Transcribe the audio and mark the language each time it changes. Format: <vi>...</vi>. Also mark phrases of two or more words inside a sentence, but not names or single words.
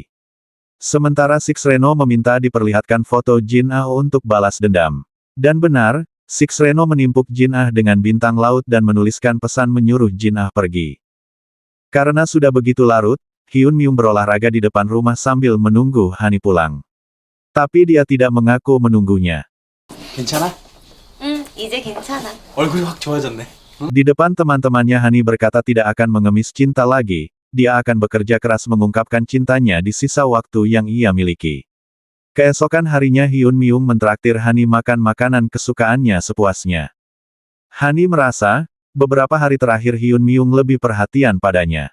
<id>Sementara Six Reno meminta diperlihatkan foto Jin Ah untuk balas dendam. Dan benar, Six Reno menimpuk Jin Ah dengan bintang laut dan menuliskan pesan menyuruh Jin Ah pergi. Karena sudah begitu larut, Hyun Myung berolahraga di depan rumah sambil menunggu Hani pulang. Tapi dia tidak mengaku menunggunya.</id> <ko>괜찮아? 응, 이제 괜찮아. 얼굴이 확 좋아졌네.</ko> <id>Di depan teman-temannya Hani berkata tidak akan mengemis cinta lagi, dia akan bekerja keras mengungkapkan cintanya di sisa waktu yang ia miliki. Keesokan harinya Hyun Myung mentraktir Hani makan makanan kesukaannya sepuasnya. Hani merasa, Beberapa hari terakhir Hyun Myung lebih perhatian padanya.</id>